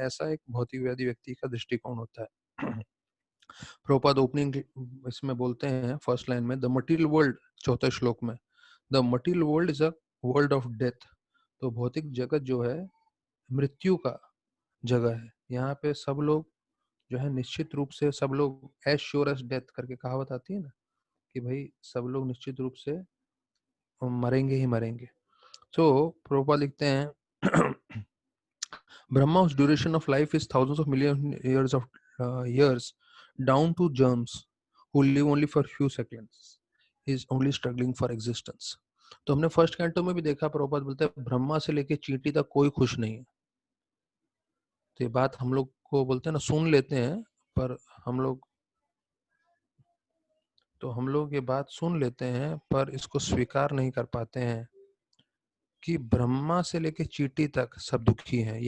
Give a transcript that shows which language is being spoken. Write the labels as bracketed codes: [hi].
[hi] ऐसा एक भौतिकवादी व्यक्ति का दृष्टिकोण होता है। प्रभुपाद ओपनिंग इसमें बोलते हैं फर्स्ट लाइन में, [en] the material world, [hi] चौथे श्लोक में, [en] The material world is a world of death. [hi] तो भौतिक जगत जो है मृत्यु का जगह है। यहाँ पे सब लोग जो है निश्चित रूप से, सब लोग [en] as sure as death [hi] करके कहावत आती है ना, कि भाई सब लोग निश्चित रूप से मरेंगे ही मरेंगे। तो प्रभुपाद लिखते हैं [en] Brahma's duration of life is thousands of million years down to germs who live only for few seconds. He is only struggling for existence. [hi] तो हमने फर्स्ट कैंटो में भी देखा, प्रभुपाद बोलते हैं ब्रह्मा से लेके चींटी तक कोई खुश नहीं है। तो ये बात हम लोग को बोलते हैं ना, सुन लेते हैं, पर हम लोग ये बात सुन लेते हैं पर इसको स्वीकार नहीं कर पाते हैं कि ब्रह्मा से लेके चींटी तक सब दुखी हैं।